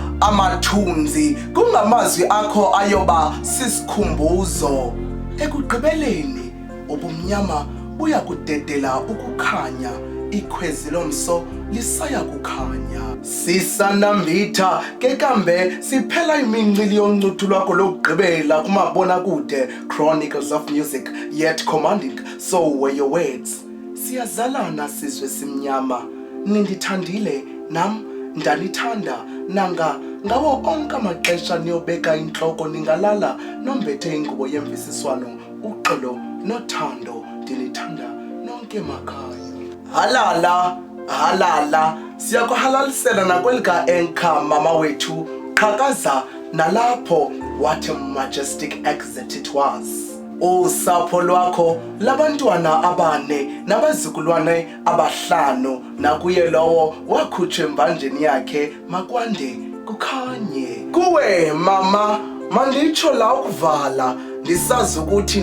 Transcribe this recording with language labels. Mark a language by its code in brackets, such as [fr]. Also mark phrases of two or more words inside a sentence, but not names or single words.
[xh] amathunzi kungamazwi akho ayoba sisikhumbuzo ekugqibeleni ubumnyama buya kudedela ukukhanya ikhwezi lomso lisaya kukhanya sisanambitha ke kambe siphela imincili yoncuthu lwakho lokugqibela kumabona kude Chronicles of Music [en] yet commanding so were your words [xh] siyazalana sizwe simnyama nindithandile nam ndanithanda nanga ngawo onke amaxesha niyobeka intloko ningalala nombethe ingubo yemvisiswano uxolo nothando ndinithanda nonke makhaya halala siyakuhalalisela nakwelika enka mama wethu qhakaza nalapho [en] what a majestic exit it was [xh] usapho lwakho labantwana abane nabazukulwane abahlanu nakuye lowo wakhutshwa embanjeni yakhe makwande kukhanye kuwe mama manditsho la ukuvala ndisazi ukuthi